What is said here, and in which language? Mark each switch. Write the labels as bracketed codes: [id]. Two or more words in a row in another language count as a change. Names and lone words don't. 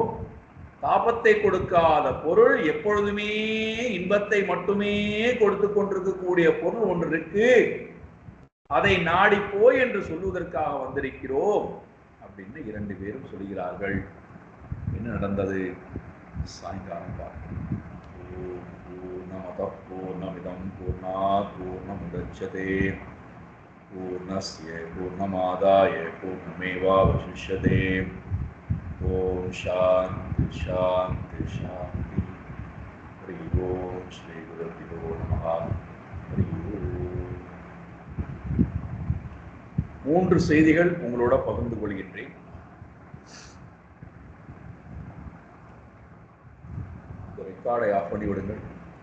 [ta] தாபத்தை கொடுக்காத பொருள் எப்பொழுதுமே இன்பத்தை மட்டுமே கொடுத்து கொண்டிருக்கக்கூடிய பொருள் ஒன்று இருக்கு, அதை நாடி போய் என்று சொல்வதற்காக வந்திருக்கிறோம் அப்படின்னு 2 பேரும் சொல்கிறார்கள். என்ன நடந்தது? சாயங்காலம் பார்ப்போம். [sa] पूर्णमदः पूर्णमिदं पूर्णात् पूर्णमुदच्यते पूर्णस्य पूर्णमादाय पूर्णमेवावशिष्यते. ओम् शान्ति शान्ति शान्ति. हरि ओम् श्री गुरुभ्यो नमः. हरि ओम्. [ta] 3 செய்திகள் உங்களோட பகிர்ந்து கொள்கின்றேன். [en] record off [ta] பண்ணி விடுங்கள்.